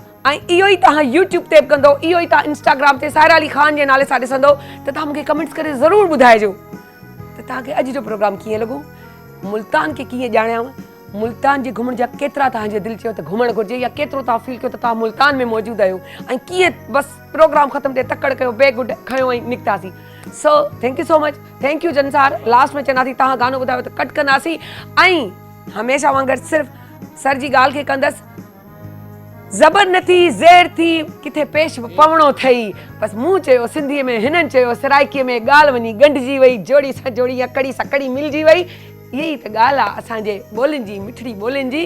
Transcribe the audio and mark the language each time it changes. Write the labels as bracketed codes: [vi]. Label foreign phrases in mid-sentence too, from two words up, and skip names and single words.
[sd] ऐं इहो ई तव्हां यूट्यूब ते बि कंदो, इहो ई तव्हां इंस्टाग्राम ते साहिरा अली ख़ान जे नाले सां ॾिसंदो त तव्हां मूंखे कमेंट्स करे ज़रूरु ॿुधाइजो त तव्हांखे अॼु जो प्रोग्राम कीअं लॻो, मुल्तान खे कीअं ॼाणियांव, मुल्तान जे घुमण जा केतिरा तव्हांजे दिलि चयो त घुमणु घुरिजे, या केतिरो तव्हां फील कयो त तव्हां मुल्तान में मौजूदु आहियो, ऐं कीअं बसि प्रोग्राम ख़तमु थिए तकड़ कयो, बैग खयो ऐं निकितासीं। [en] so thank you so much, thank you जनसार। [sd] लास्ट में चवंदासीं तव्हां गानो ॿुधायो त कट कंदासीं, ऐं हमेशह वांगुरु सिर्फ़ु सर जी ॻाल्हि खे कंदसि, ज़बर न थी ज़ेर थी किथे पेश पवणो अथई, बसि मूं चयो सिंधीअ में, हिननि चयो सराइकीअ में, ॻाल्हि वञी ॻंढिजी वई, जोड़ी सां जोड़ी या कड़ी सां कड़ी मिलिजी वई, इहा ई त ॻाल्हि आहे असांजे ॿोलियुनि जी, मिठड़ी ॿोलियुनि जी।